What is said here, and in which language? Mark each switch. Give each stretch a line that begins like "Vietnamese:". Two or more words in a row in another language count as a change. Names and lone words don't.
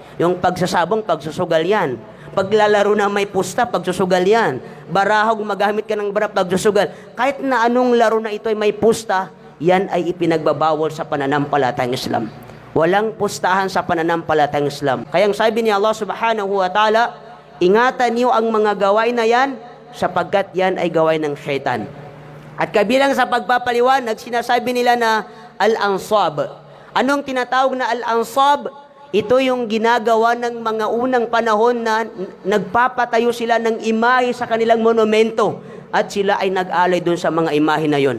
Filipino: Yung pagsasabong, pagsusugal yan. Paglalaro na may pusta, pagsusugal yan. Baraha, gumagamit ka ng bara, pagsusugal. Kahit na anong laro na ito ay may pusta, yan ay ipinagbabawal sa pananampalatayang Islam. Walang pustahan sa pananampalatayang Islam. Kaya ang sabi ni
Arabic: الله سبحانه وتعالى,
Filipino: ingatan niyo ang mga gawain na yan, sapagkat yan ay gawain ng syaitan. At kabilang sa pagpapaliwanag, sinasabi nila na al-ansab. Anong tinatawag na al-ansab? Ito yung ginagawa ng mga unang panahon na nagpapatayo sila ng imahe sa kanilang monumento at sila ay nag-alay doon sa mga imahe na yon.